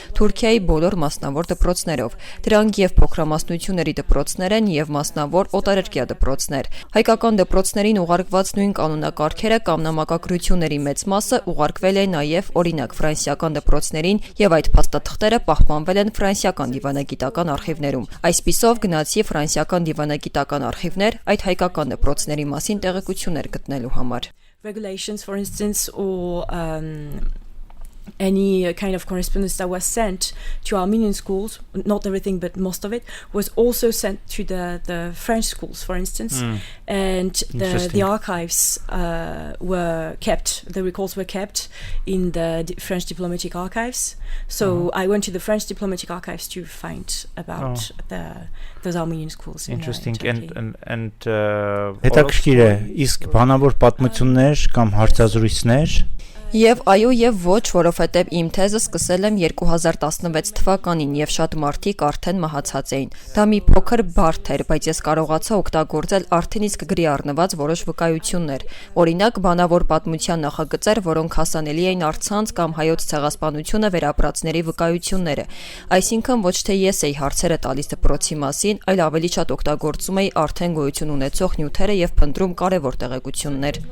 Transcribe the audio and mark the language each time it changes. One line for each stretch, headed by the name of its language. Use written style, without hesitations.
Armenian: Թուրքիայի բոլոր մասնավոր դպրոցներով։ Դրանք եւ փոքրամասնությունների դպրոցներ են եւ մասնավոր օտարերկրյա դպրոցներ։ Հայկական դպրոցներին ուղարկված նույն կանոնակարգերը կամ նամակագրությունների մեծ մասը ուղարկվել է նաեւ օրինակ ֆրանսիական դպրոցներին եւ այդ փաստաթղթերը պահպանվել են ֆրանսիական դիվանագիտական արխիվներում։ Այսպիսով գնացի ֆրանսիական դիվանագիտական արխիվներ այդ հայկական դպրոցների մասին տեղեկություններ գտնելու համար։
English: Regulations, for instance, or any kind of correspondence that was sent to Armenian schools, not everything but most of it, was also sent to the French schools, for instance, and the archives were kept, the records were kept in the French diplomatic archives. So I went to the French diplomatic archives to find about those Armenian schools. Interesting.
Armenian: And հետաքրքիր է, իսկ բանավոր պատմություններ կամ հարցազրույցներ Եվ այո եւ ոչ, որովհետեւ իմ թեզը սկսել եմ 2016 թվականին եւ շատ մարդիկ արդեն մահացած էին։ Դա մի փոքր բարդ էր, բայց ես կարողացա օգտագործել արդեն իսկ գրի առնված որոշ վկայություններ։ Օրինակ, բանավոր պատմության նախագծեր, որոնք հասանելի էին առցանց կամ հայոց ցեղասպանությունը վերապրածների վկայությունները։ Այսինքն ոչ թե ես էի հարցերը տալիս դպրոցի մասին, այլ ավելի շատ օգտագործում էի արդեն գոյություն ունեցող նյութերը եւ փնտրում կարեւոր տեղեկություններ։